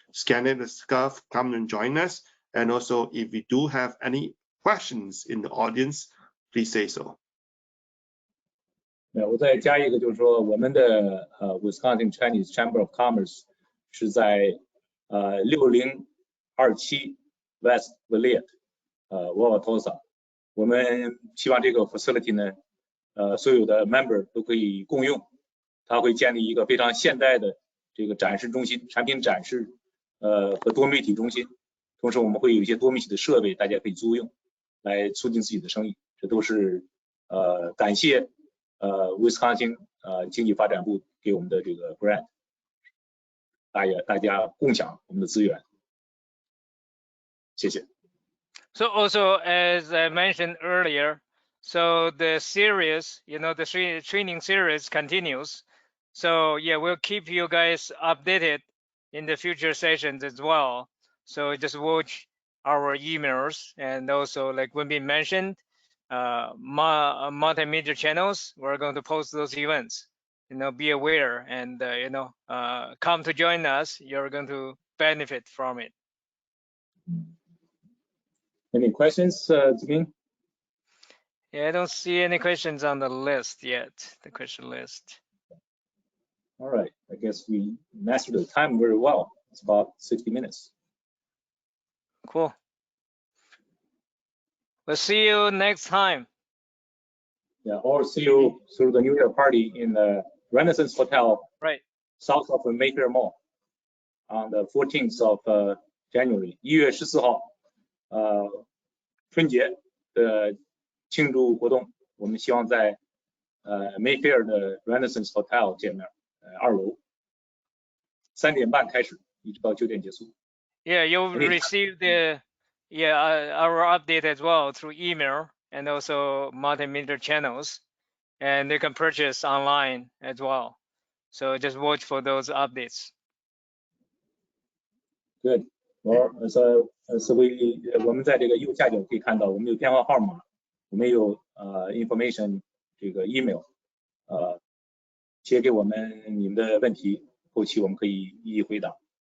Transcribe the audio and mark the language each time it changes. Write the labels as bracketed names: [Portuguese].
[English] Scan it, the stuff, come and join us. And also, if we do have any questions in the audience, please say so. [Chinese] 我再加一个，就是说我们的Wisconsin Chinese Chamber of Commerce 是在6027 West Villette Wauwatosa。我们希望这个 facility 呢，所有的 member 都可以共用。它会建立一个非常现代的这个展示中心，产品展示。和多媒体中心，同时我们会有一些多媒体的设备，大家可以租用，来促进自己的生意。这都是感谢Wisconsin 经济发展部给我们的这个 grant， 大家共享我们的资源。谢谢。 [English] So also, as I mentioned earlier, so the series, the training series continues. So yeah, we'll keep you guys updated in the future sessions as well. So just watch our emails, and also like when we mentioned multimedia channels, we're going to post those events. Be aware and come to join us. You're going to benefit from it. Any questions, Ziming? Yeah, I don't see any questions on the list yet, the question list. All right, I guess we mastered the time very well. It's about 60 minutes. Cool. We'll see you next time. Yeah, or see you through the New Year party in the Renaissance Hotel, right south of the Mayfair Mall, on the 14th of January. [Chinese] 1月14号，春节的庆祝活动，我们希望在Mayfair 的 Renaissance Hotel 见面。 2楼，3点半开始，一直到9点结束。 [English] Yeah, you'll receive our update as well through email and also multimedia channels, and you can purchase online as well. So just watch for those updates. Good. Well, so [Chinese] 我们在这个右下角可以看到，我们有电话号码，我们有information 这个 email，写给我们你们的问题，后期我们可以一一回答。